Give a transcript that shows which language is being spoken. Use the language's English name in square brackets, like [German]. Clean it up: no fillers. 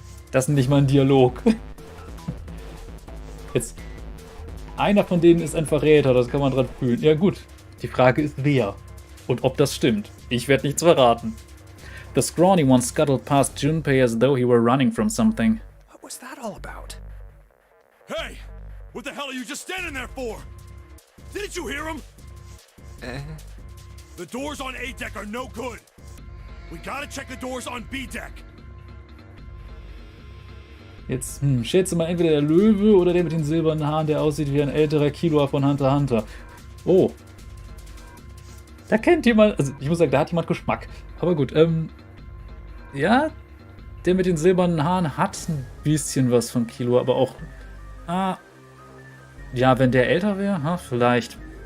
[German] Das ist nicht mal ein Dialog. Jetzt, einer von denen ist ein Verräter, das kann man dran fühlen. Ja gut, die Frage ist wer und ob das stimmt. Ich werde nichts verraten. [English] The scrawny one scuttled past Junpei as though he were running from something. What was that all about? Hey! What the hell are you just standing there for? Didn't you hear him? The doors on A deck are no good. We gotta check the doors on B deck. [German] Jetzt, schätze mal entweder der Löwe oder der mit den silbernen Haaren, der aussieht wie ein älterer Killua von Hunter x Hunter. Oh. Da kennt jemand, also ich muss sagen, da hat jemand Geschmack. Aber gut, ja, der mit den silbernen Haaren hat ein bisschen was von Killua, aber auch, ja, wenn der älter wäre, vielleicht.